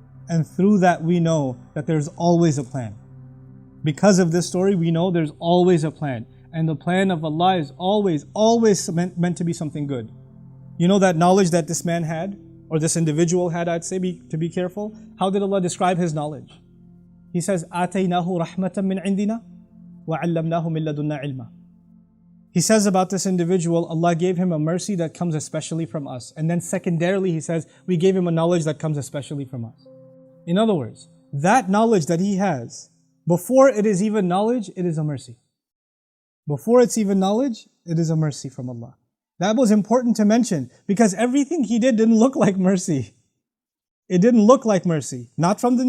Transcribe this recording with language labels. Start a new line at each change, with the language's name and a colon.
English: And through that we know that there's always a plan. Because of this story, we know there's always a plan. And the plan of Allah is always meant to be something good. You know that knowledge that this man had, or this individual had, I'd say, to be careful. How did Allah describe his knowledge? He says,
Arabic: آتَيْنَاهُ رَحْمَةً مِّنْ عِنْدِنَا وَعَلَّمْنَاهُ مِن لَدُنَّا عِلْمًا.
English: He says about this individual, Allah gave him a mercy that comes especially from us. And then secondarily, he says, we gave him a knowledge that comes especially from us. In other words, that knowledge that he has, before it is even knowledge, it is a mercy. Before it's even knowledge, it is a mercy from Allah. That was important to mention because everything he did didn't look like mercy. It didn't look like mercy. Not from the